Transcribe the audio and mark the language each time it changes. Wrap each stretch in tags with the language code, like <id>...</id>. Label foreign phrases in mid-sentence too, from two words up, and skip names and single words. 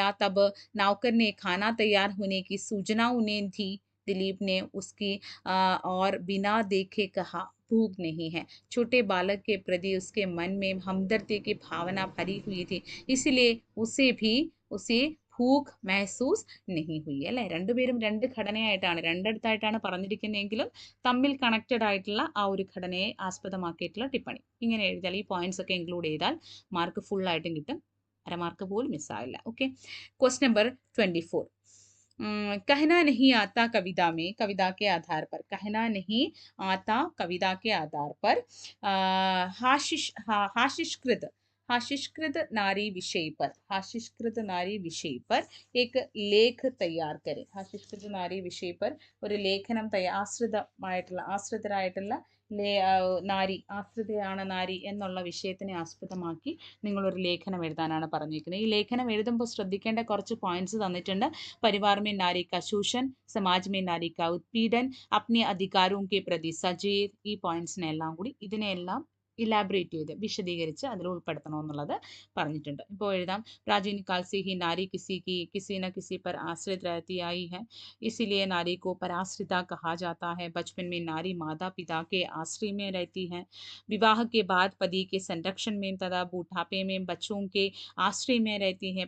<hi>तब नौकर ने खाना तैयार होने की सूचना उन्हें दी. दिलीप ने उसकी और बिना देखे कहा भूख नहीं है. छोटे बालक के प्रति उसके मन में हमदर्दी की भावना भरी हुई थी, इसलिए उसे भूख महसूस नहीं हुई അല്ലെ.</hi> <ml>രണ്ടുപേരും രണ്ട് ഘടനയായിട്ടാണ്, രണ്ടിടത്തായിട്ടാണ് പറഞ്ഞിരിക്കുന്നതെങ്കിലും തമ്മിൽ കണക്റ്റഡ് ആയിട്ടുള്ള ആ ഒരു ഘടനയെ ആസ്പദമാക്കിയിട്ടുള്ള ടിപ്പണി. ഇങ്ങനെ എഴുതിയാൽ ഈ പോയിന്റ്സ് ഒക്കെ ഇൻക്ലൂഡ് ചെയ്താൽ മാർക്ക് ഫുൾ ആയിട്ടും കിട്ടും, അരമാർക്ക് പോലും മിസ്സാവില്ല.</ml> <en>Okay. Question number 24.</en> <hi>कहना नहीं आता कविता के आधार पर, कहना नहीं आता कविता के आधार पर हाशिष्कृत हाशिष्कृत नारी विषय पर एक लेख तैयार करें. हाशिഷ്कृत नारी विषय पर</hi> <ml>ഒരു ലേഖനം ആശ്രിതരായിട്ടുള്ള നാരി, ആശ്രിതയാണ് നാരി എന്നുള്ള വിഷയത്തിനെ ആസ്പദമാക്കി നിങ്ങളൊരു ലേഖനം എഴുതാനാണ് പറഞ്ഞിരിക്കുന്നത്. ഈ ലേഖനം എഴുതുമ്പോൾ ശ്രദ്ധിക്കേണ്ട കുറച്ച് പോയിന്റ്സ് തന്നിട്ടുണ്ട്.</ml> <hi>परिवार में नारी का शोषण, समाज में नारी का उत्पीड़न, अपने अधिकारों के प्रति सचेत,</hi> <ml>ഈ പോയിന്റ്സിനെല്ലാം കൂടി ഇതിനെല്ലാം ഇലാബറേറ്റ് ചെയ്ത് വിശദീകരിച്ച് അതിൽ ഉൾപ്പെടുത്തണമെന്നുള്ളത് പറഞ്ഞിട്ടുണ്ട്. ഇപ്പോൾ എഴുതാം.</ml> <hi>प्राचीन काल से ही नारी किसी न किसी पर आश्रित रहती आई है, इसीलिए नारी को पराश्रिता कहा जाता है. बचपन में नारी माता पिता के आश्रय में रहती है, विवाह के बाद पति के संरक्षण में तथा बुढ़ापे में बच्चों के आश्रय में रहती है.</hi>